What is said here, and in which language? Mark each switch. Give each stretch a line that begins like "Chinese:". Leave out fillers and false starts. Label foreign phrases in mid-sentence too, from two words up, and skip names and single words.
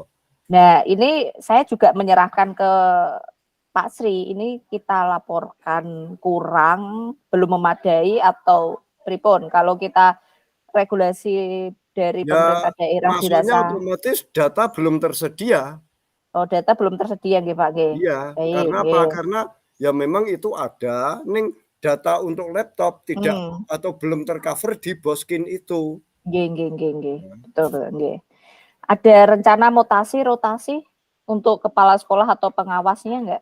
Indonesian: Nah, ini saya juga menyerahkan ke Pak Sri, ini kita laporkan kurang, belum memadai atau pripun. Kalau kita regulasi dari pemerintah daerah dirasa otomatis data belum tersedia. Oh, data belum tersedia nggih Pak nggih. Iya, karena apa? Karena ya memang itu ada ning data untuk laptop tidak atau belum tercover di Boskin itu. Nggih. Betul nggih. Ada rencana rotasi untuk kepala sekolah atau pengawasnya enggak?